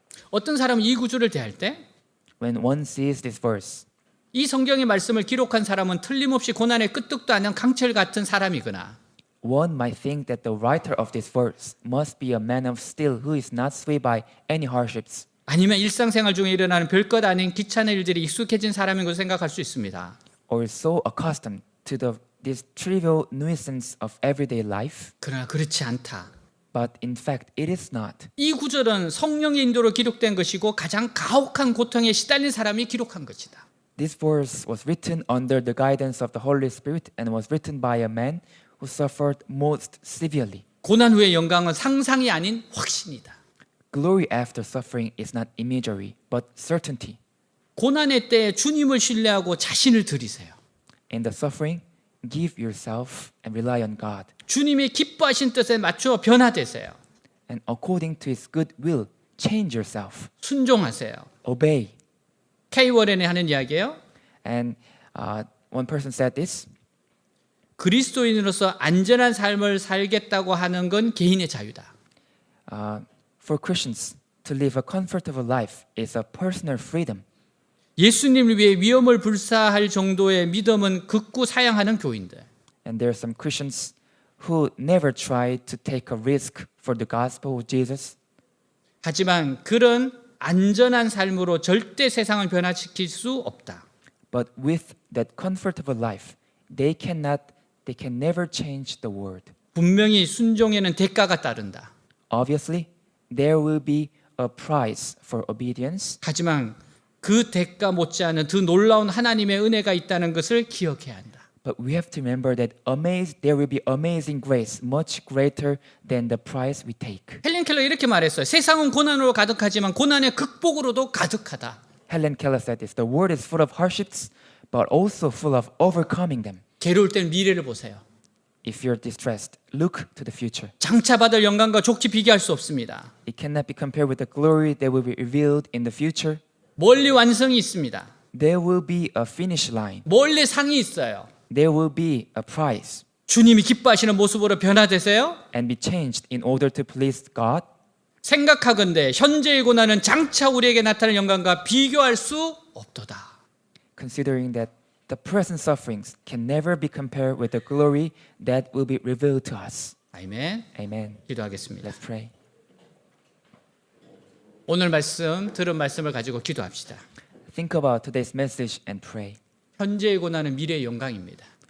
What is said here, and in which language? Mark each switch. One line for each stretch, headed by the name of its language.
Korean: 어떤 사람은 이 구절을 대할 때 이
English: When one sees this verse,
Korean: 성경의 말씀을 기록한 사람은 틀림없이 고난의 끄떡도 않는 강철 같은 사람이거나
English: one might think that the writer of this verse must be a man of steel who is not swayed by any hardships.
Korean: 아니면 일상생활 중에 일어나는 별것 아닌 귀찮은 일들이 익숙해진 사람인 것을 생각할 수 있습니다.
English: Or is so accustomed to this trivial nuisance of everyday life.
Korean: 그러나 그렇지 않다.
English: But in fact, it is not.
Korean: 이 구절은 성령의 인도로 기록된 것이고 가장 가혹한 고통에 시달린 사람이 기록한 것이다.
English: This verse was written under the guidance of the Holy Spirit and was written by a man who suffered most severely.
Korean: 고난 후의 영광은 상상이 아닌 확신이다.
English: Glory after suffering is not imagery, but certainty.
Korean: 고난의 때에 주님을 신뢰하고 자신을 드리세요.
English: In the suffering, give yourself and rely on God.
Korean: 주님이 기뻐하신 뜻에 맞추어 변화되세요.
English: And according to His good will, change yourself.
Korean: 순종하세요.
English: Obey.
Korean: K 워렌이 하는 이야기예요.
English: And one person said this.
Korean: 그리스도인으로서 안전한 삶을 살겠다고 하는 건 개인의 자유다.
English: For Christians, to live a comfortable life is a personal freedom.
Korean: 예수님을 위해 위험을 불사할 정도의 믿음은 극구 사양하는 교인들.
English: And there are some Christians who never try to take a risk for the gospel of Jesus.
Korean: 하지만 그런 안전한 삶으로 절대 세상을 변화시킬 수 없다.
English: But with that comfortable life, they can never change the world.
Korean: 분명히 순종에는 대가가 따른다.
English: Obviously, there will be a price for obedience.
Korean: 하지만 그 대가 못지않은 더 놀라운 하나님의 은혜가 있다는 것을 기억해야 한다.
English: But we have to remember that there will be amazing grace, much greater than the price we take.
Korean: 헬렌 켈러 이렇게 말했어요. 세상은 고난으로 가득하지만 고난의 극복으로도 가득하다.
English: Helen Keller said this, the world is full of hardships, but also full of overcoming them.
Korean: 괴로울 땐 미래를 보세요.
English: If you're distressed, look to the future.
Korean: 장차 받을 영광과 족지 비교할 수 없습니다.
English: It cannot be compared with the glory that will be revealed in the future.
Korean: 멀리 완성이 있습니다.
English: There will be a finish line.
Korean: 멀리 상이 있어요.
English: There will be a prize
Korean: 주님이 기뻐하시는 모습으로 변화되세요.
English: and be changed in order to please God.
Korean: 생각하건대 현재의 고난은 장차 우리에게 나타날 영광과 비교할 수 없도다.
English: Considering that the present sufferings can never be compared with the glory that will be revealed to us.
Korean: 아멘.
English: Amen.
Korean: 기도하겠습니다.
English: Let's pray.
Korean: 오늘 말씀 들은 말씀을 가지고 기도합시다.
English: Think about today's message and pray.
Korean: 현재의 고난은 미래의 영광입니다.